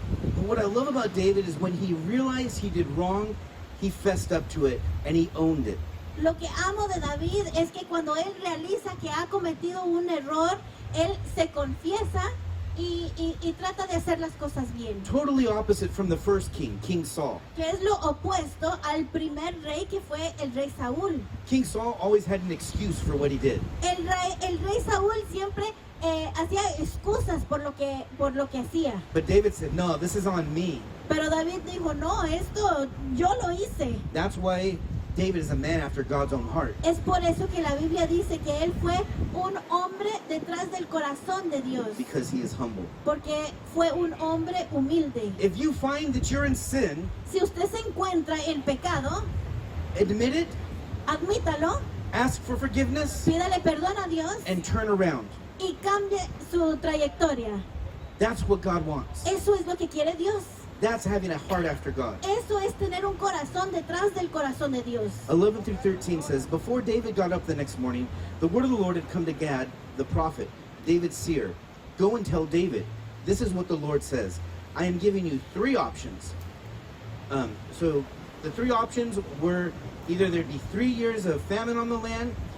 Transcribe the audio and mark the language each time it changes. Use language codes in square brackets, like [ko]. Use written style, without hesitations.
[en] But what I love about David is when he realized he did wrong, he fessed up to it and he owned it. [es] Lo que amo de David es que cuando él realiza que ha cometido un error, él se confiesa y trata de hacer las cosas bien. [en] Totally opposite from the first king, King Saul. [es] Que es lo opuesto al primer rey que fue el rey Saúl. [en] King Saul always had an excuse for what he did. [es] El rey Saúl siempre hacía excusas por lo que hacía. [en] But David said, no, this is on me. [es] Pero David dijo, no, esto yo lo hice. [en] That's why David is a man after God's own heart. [es] Es por eso que la Biblia dice que él fue un hombre detrás del corazón de Dios. [en] Because he is humble. [es] Porque fue un hombre humilde. [en] If you find that you're in sin, [es] Si usted se encuentra en pecado, [en] admit it, [es] admítalo, [en] ask for forgiveness, [es] pídale perdón a Dios [en] and turn around. [es] y cambie su trayectoria. [en] That's what God wants. [es] Eso es lo que quiere Dios. [en] That's having a heart after God. [es] Eso es tener un corazón detrás del corazón de Dios. [en] 11 through 13 says, before David got up the next morning, the word of the Lord had come to Gad, the prophet, David's seer. Go and tell David, this is what the Lord says. I am giving you three options. So the three options were either there'd be 3 years of famine on the land,